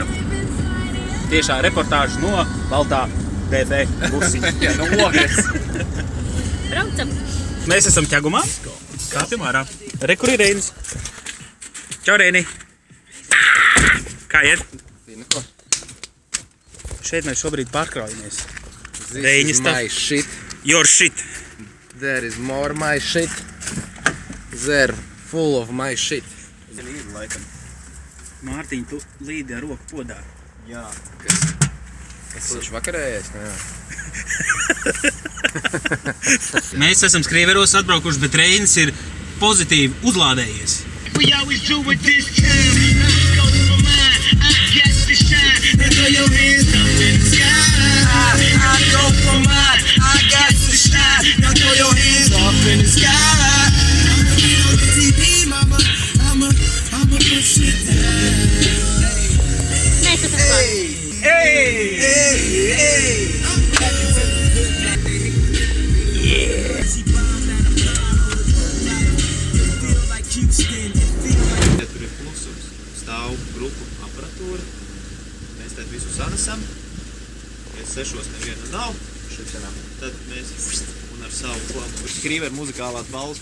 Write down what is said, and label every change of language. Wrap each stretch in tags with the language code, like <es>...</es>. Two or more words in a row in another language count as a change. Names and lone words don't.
<lv>Tiešā reportāža no Baltā DF busiņa. Jā, no Ogres. Braucam. Mēs esam ķegumā. Kāpjam ārā. Re, kur ir Reinis? Čau, Reini. Kā iet? Šeit mēs šobrīd pārkraujamies.</lv> <en>This is my shit. Your shit. There is more my shit. They're full of my shit.</en> <lv>Līdzi laikam. Mārtiņ, tu līdi ar roku podā. Jā. Es taču vakarējais, ne? Mēs esam skrīveros atbraukuši, bet Reinis ir pozitīvi uzlādējies.</lv> <en>We always do it this time. Go for mine, I got to shine. Now throw your hands up in the sky. I go for mine, I got to shine. Now throw your hands up in the sky. I'ma get on the TV, mama. I'ma push it down.</en> <lv>Mēs esam klāt. Ja tur ir klusums, stāv grupu aparatūra, mēs tad visu sanesam, ja 6 neviena nav, tad mēs un ar savu skrīveru muzikālās balvas</lv>